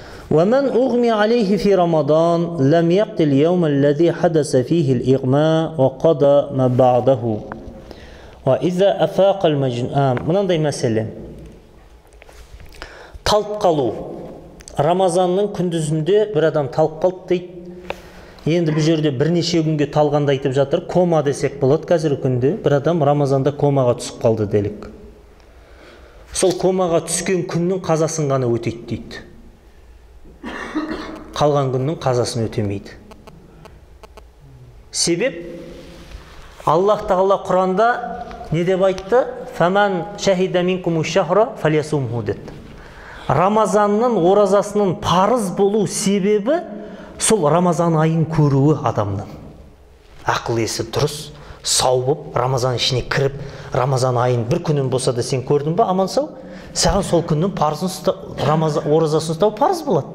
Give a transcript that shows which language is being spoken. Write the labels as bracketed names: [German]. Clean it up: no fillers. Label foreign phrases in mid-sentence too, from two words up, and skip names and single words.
[Arabic] ومن أغمي عليه في رمضان لم يقض اليوم الذي حدث فيه الإغماء وقضى ما بعده وإذا أفاق المجنون. [Kazakh] Мынандай мәселе. Талып қалу. Рамазанның күндізінде бір адам талып қалды дейді. Енді бұл жерде бірнеше күнге талғанды айтып жатыр. Кома десек болады қазіргі күнде. Бір адам Рамазанда комаға түсіп қалды делік. Сол комаға түскен күннің қазасын ғана өтейді дейді. Қалған күннің қазасын өтемейді. Себеп Аллах Тағала Құранда не деп айтты? [Arabic] فمن شهد منكم الشهر فليصمه деді. [Kazakh] Рамазанның оразасының парыз болу себебі сол Рамазан айын көруі адамның. Ақыл есі дұрыс, сау болып, Рамазан ішіне кіріп, Рамазан айын бір күнін болса да сен көрдің ба, аман сау, саған сол күннің парызын оразасын ұстау парыз болады.